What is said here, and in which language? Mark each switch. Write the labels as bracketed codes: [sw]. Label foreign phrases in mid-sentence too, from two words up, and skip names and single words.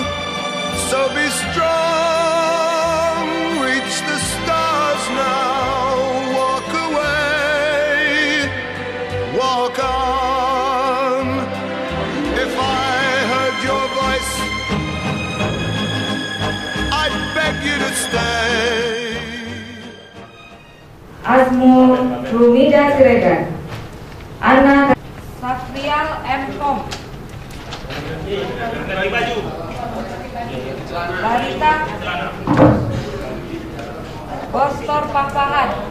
[en] So be strong, reach the stars now. Walk away, walk on. If I heard your voice, I beg you to stay. Azmul Rumida Siregar, Anna Satrial M. Kom, Barita Bostor Papahan,